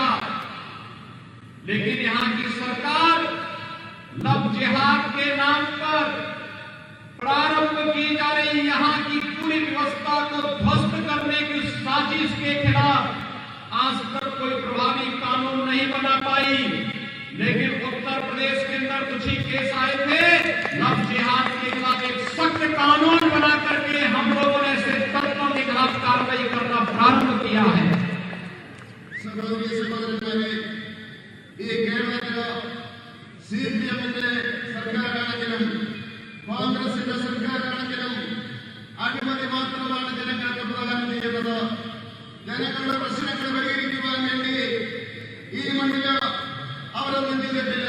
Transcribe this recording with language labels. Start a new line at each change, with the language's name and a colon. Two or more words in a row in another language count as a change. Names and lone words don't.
Hindi: लेकिन यहां की सरकार लव जिहाद के नाम पर प्रारंभ की जा रही यहां की पूरी व्यवस्था को ध्वस्त करने की साजिश के खिलाफ आज तक कोई प्रभावी कानून नहीं बना पाई। लेकिन उत्तर प्रदेश के अंदर कुछ ही केस आए थे,
English: love jihad
Hindi: के खिलाफ एक सख्त कानून बना करके हम लोगों ने ऐसे तत्वों के खिलाफ कार्रवाई करना प्रारंभ किया है।
Malayalam: ഈ കേരളത്തില് സിപിഎമ്മിന്റെ സർക്കാരാണെങ്കിലും കോൺഗ്രസിന്റെ സർക്കാരാണെങ്കിലും അഴിമതി മാത്രമാണ് ജനങ്ങൾക്ക് പ്രദാനം ചെയ്യുന്നത്. ജനങ്ങളുടെ പ്രശ്നങ്ങൾ പരിഹരിക്കുവാൻ വേണ്ടി ഈ മണ്ണില് അവരൊന്നും ചെയ്തിട്ടില്ല.